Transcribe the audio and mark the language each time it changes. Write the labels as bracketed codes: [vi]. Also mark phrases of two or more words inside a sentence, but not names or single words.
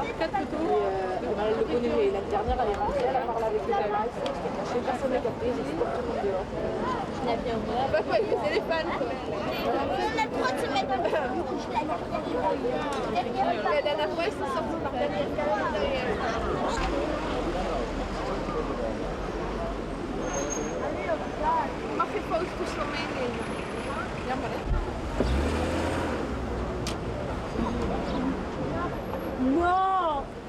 [fr] 4 photos. Et elle le connaît, et l'année dernière, elle est rentrée, elle a parlé avec les gamins. Personne n'a capté, j'ai dit pour tout le monde dehors. Je l'ai bien ouvert. Pas quoi, avec le téléphone, quoi. La dernière fois, ils sont sortis par derrière. [nl] Mag je foto's van meenemen? Jammer hè? Wow!